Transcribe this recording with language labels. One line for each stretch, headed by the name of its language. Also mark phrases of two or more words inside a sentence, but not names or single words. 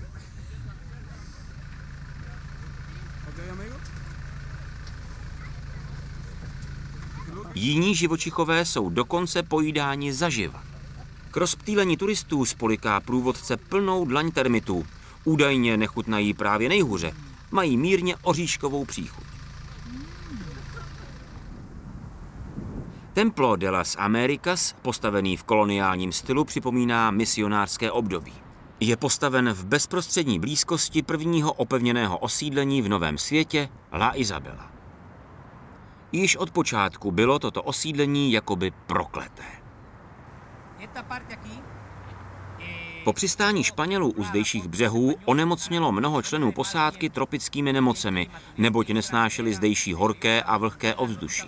Czech: Jiní živočichové jsou dokonce pojídáni zaživa. K rozptýlení turistů spoliká průvodce plnou dlaň termitů. Údajně nechutnají právě nejhůře. Mají mírně oříškovou příchuť. Templo de las Americas, postavený v koloniálním stylu, připomíná misionářské období. Je postaven v bezprostřední blízkosti prvního opevněného osídlení v Novém světě, La Isabela. Již od počátku bylo toto osídlení jakoby prokleté. Po přistání Španělů u zdejších břehů onemocnělo mnoho členů posádky tropickými nemocemi, neboť nesnášeli zdejší horké a vlhké ovzduší.